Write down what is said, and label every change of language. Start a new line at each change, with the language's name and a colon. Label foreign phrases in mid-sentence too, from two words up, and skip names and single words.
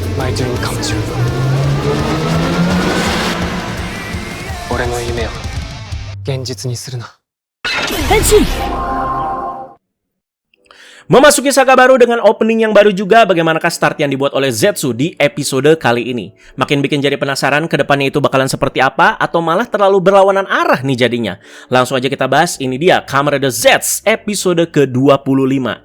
Japanese: えてるかもしれん。俺の夢を現実にするな。 Henshin!
Indonesian: Memasuki saga baru dengan opening yang baru juga, bagaimanakah start yang dibuat oleh Zetsu di episode kali ini? Makin bikin jadi penasaran ke depannya itu bakalan seperti apa, atau malah terlalu berlawanan arah nih jadinya? Langsung aja kita bahas, ini dia Kamen Rider Z episode ke-25.